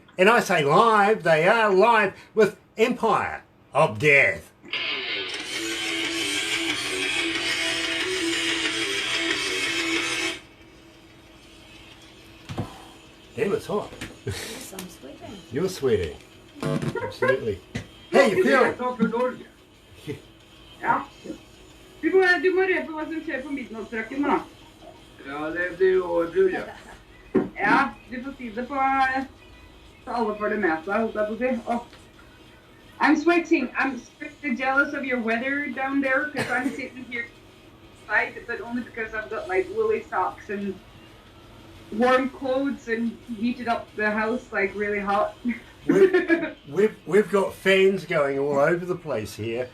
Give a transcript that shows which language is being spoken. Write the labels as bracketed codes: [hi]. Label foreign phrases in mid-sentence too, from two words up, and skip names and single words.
[en] And I say live, they are live with Empire of Death. Damn, it's hot. Yes, I'm sweating. You're sweating. Absolutely. How you feeling? [no] Ja. Du må rede på hva som skjer på midnattsrøkken nå. Ja, det blir jo bruddet. Ja, du får si det på så alle får det med seg, holdt jeg på å si. [en] Oh. I'm sweating. I'm strictly jealous of your weather down there because I'm sitting here inside, but only because I've got like woolly socks and warm clothes and heated up the house like really hot. We've got fans going all over the place here.